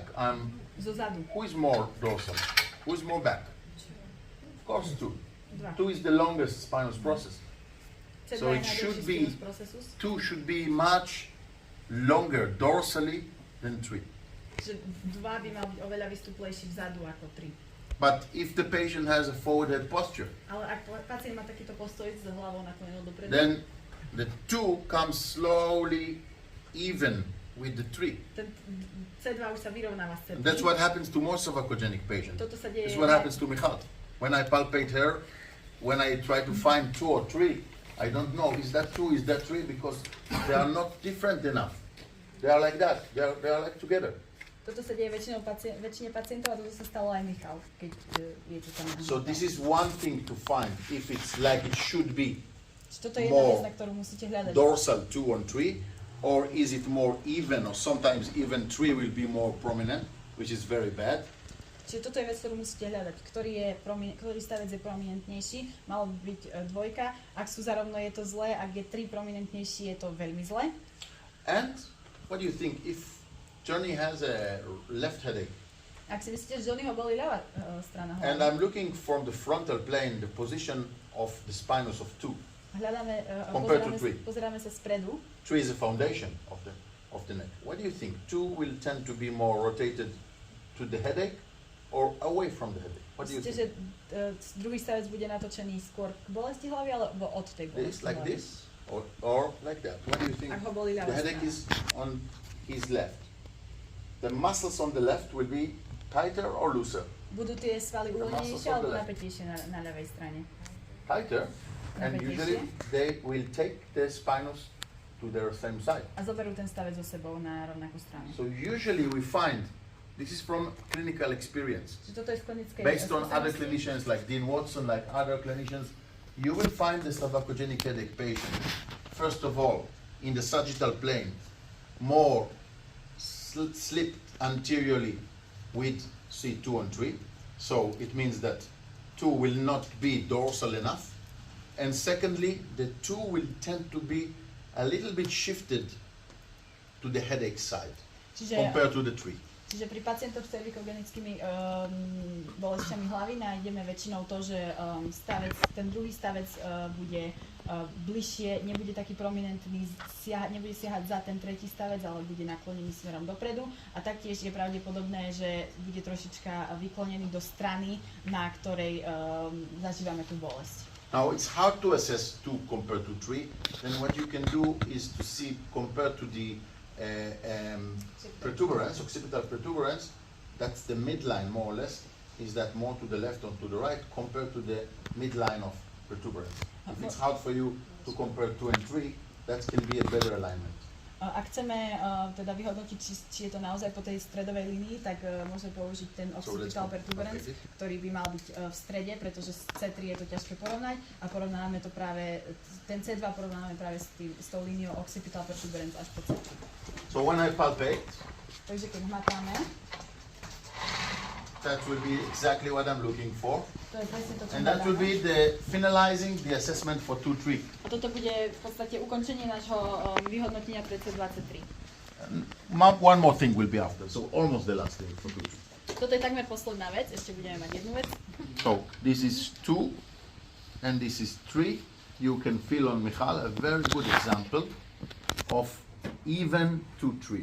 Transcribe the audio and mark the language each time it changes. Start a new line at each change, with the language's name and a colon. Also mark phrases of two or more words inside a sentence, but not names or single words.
Slovak: Zozadu.
English: who is more dorsal? Who is more back? Of course 2. 2. 2 is the longest spinous process. So it should be, 2 should be much longer dorsally than 3.
Slovak: Že 2 by mal byť oveľa vystuplejší vzadu ako 3.
English: But if the patient has a forward head posture,
Slovak: Ale ak pacient má takýto postoj s hlavou naklonenou dopredu,
English: then the 2 comes slowly even with the 3.
Slovak: ten C2 už sa vyrovnáva s C3.
English: That's what happens to most cervicogenic patients.
Slovak: Toto sa deje.
English: This is what happens to Michal. When I palpate her, when I try to find 2 or 3, I don't know, is that 2, is that 3, because they are not different enough. They are like that, they are like together.
Slovak: Toto sa deje väčšine pacientov a toto sa stalo aj Michal, keď je to tam.
English: So this is one thing to find, if it's like it should be,
Slovak: Toto je jedna vec, na ktorú musíte hľadať.
English: dorsal 2 on 3, or is it more even, or sometimes even 3 will be more prominent, which is very bad.
Slovak: Čiže toto je vec, ktorú musíte hľadať. Ktorý stavec je prominentnejší, malo by byť 2. Ak sú zarovno, je to zlé. Ak je 3 prominentnejší, je to veľmi zlé.
English: And what do you think, if Johnny has a left headache,
Slovak: Ak si myslíte, že Johnnyho boli ľavá strana
English: and
Slovak: hlavy,
English: I'm looking from the frontal plane, the position of the spinous of 2.
Slovak: hľadáme,
English: Compared to 3.
Slovak: pozeráme sa spredu,
English: 3 is the foundation of the neck. What do you think? 2 will tend to be more rotated to the headache or away from the headache? What do you
Slovak: myslíte,
English: think?
Slovak: že druhý stavec bude natočený skôr k bolesti hlavy, alebo od tej
English: This,
Slovak: bolesti
English: like
Slovak: hlavy?
English: this, or like that? What do you think?
Slovak: Ak ho boli
English: The
Slovak: ľavá
English: headache
Slovak: strana.
English: is on his left. The muscles on the left will be tighter or looser?
Slovak: Budú tie svaly
English: The muscles
Slovak: uvoľnenejšie
English: of
Slovak: alebo
English: the left.
Slovak: napätejšie na ľavej strane?
English: Tighter, and
Slovak: Napätejšie.
English: usually they will take the spinous to their same side.
Slovak: A zoberú ten stavec so sebou na rovnakú stranu.
English: So usually we find, this is from clinical experience,
Slovak: Čiže toto je z klinickej
English: based on other
Slovak: skúsenosti.
English: clinicians like Dean Watson, like other clinicians, you will find the cervicogenic headache patient, first of all, in the sagittal plane, more slipped anteriorly with C2 and 3. So it means that 2 will not be dorsal enough. And secondly, the 2 will tend to be a little bit shifted to the headache side compared to the 3.
Slovak: Čiže pri pacientoch s cervikogenickými bolestiami hlavy nájdeme väčšinou to, že ten druhý stavec bude bližšie, nebude taký prominentný, nebude siahať za ten tretí stavec, ale bude naklonený smerom dopredu. A taktiež je pravdepodobné, že bude trošička vyklonený do strany, na ktorej zažívame tú bolesť.
English: Now it's hard to assess 2 compared to 3. Then what you can do is to see compared to the protuberance, occipital protuberance, that's the midline more or less, is that more to the left or to the right compared to the midline of protuberance. If it's hard for you to compare 2 and 3, that can be a better alignment.
Slovak: Ak chceme teda vyhodnotiť, či je to naozaj po tej stredovej línii, tak môžeme použiť ten
English: occipital protuberance,
Slovak: ktorý by mal byť v strede, pretože z C3 je to ťažké porovnať a porovnáme to práve, ten C2 porovnáme práve s tou líniou
English: occipital protuberance
Slovak: až po C3.
English: So when I palpate,
Slovak: Takže keď hmatáme,
English: that will be exactly what I'm looking for.
Slovak: to je presne to, čo
English: And that will
Slovak: hľadáme.
English: be the finalizing the assessment for 2-3.
Slovak: A toto bude v podstate ukončenie nášho vyhodnotenia pre C23.
English: One more thing will be after, so almost the last thing for 2-3.
Slovak: Toto je takmer posledná vec, ešte budeme mať jednu vec.
English: So this is 2 and this is 3. You can feel on Michal a very good example of even 2-3.